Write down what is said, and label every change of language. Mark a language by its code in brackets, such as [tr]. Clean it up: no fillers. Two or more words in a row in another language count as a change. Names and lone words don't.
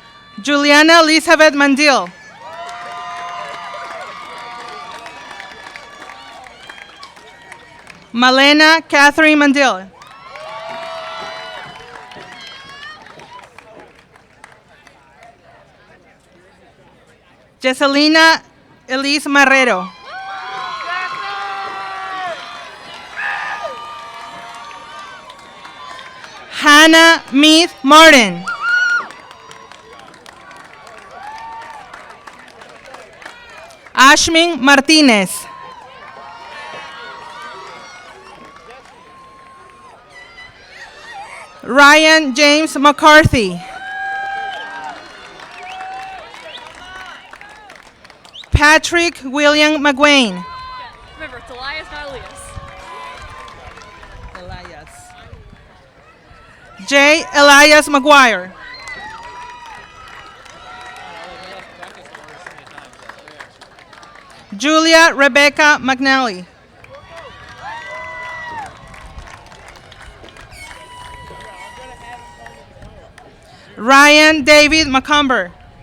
[en] Juliana Elizabeth Mandil. Malena Catherine Mandil. Jesselina Elise Marrero. Hannah Meath Martin. Ashmin Martinez. Ryan James McCarthy. Patrick William McGuane. Remember, it's Elias, not Elias. J. Elias McGuire. Julia Rebecca McNally. Ryan David McCumber.